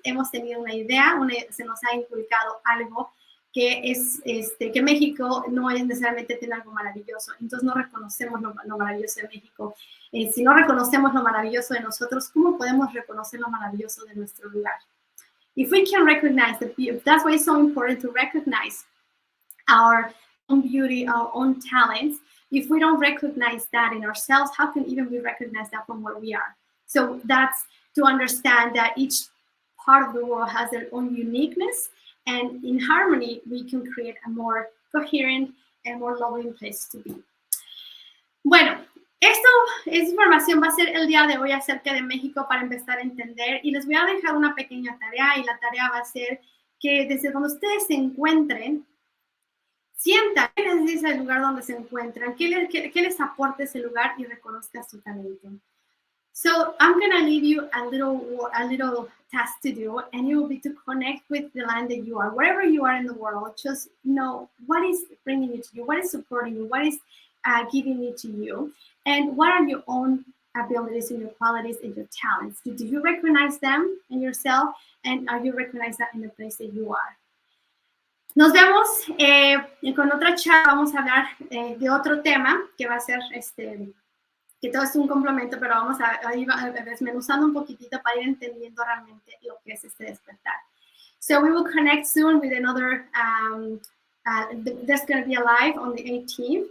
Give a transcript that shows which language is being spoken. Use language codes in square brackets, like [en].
[es] Hemos tenido una idea, se nos ha inculcado algo que es que México no es necesariamente tiene algo maravilloso, entonces no reconocemos lo maravilloso de México. Si no reconocemos lo maravilloso de nosotros, ¿cómo podemos reconocer lo maravilloso de nuestro lugar? [en] If we can recognize the beauty, that's why it's so important to recognize our own beauty, our own talents. If we don't recognize that in ourselves, how can even we recognize that from where we are? So that's to understand that each part of the world has their own uniqueness, and in harmony, we can create a more coherent and more loving place to be. [es] Bueno, esta información va a ser el día de hoy acerca de México para empezar a entender, y les voy a dejar una pequeña tarea, y la tarea va a ser que desde donde ustedes se encuentren, sientan qué les dice el lugar donde se encuentran, qué les aporta ese lugar y reconozcan su talento. [en] So I'm going to leave you a little task to do, and it will be to connect with the land that you are. Wherever you are in the world, just know what is bringing you to you, what is supporting you, what is giving it to you, and what are your own abilities and your qualities and your talents. Do you recognize them in yourself, and are you recognize that in the place that you are? [es] Nos vemos con otra charla. Vamos a hablar de otro tema que va a ser que todo es un complemento, pero vamos a ir desmenuzando un poquitito para ir entendiendo realmente lo que es este despertar. [en] So we will connect soon with another, there's going to be a live on the 18th.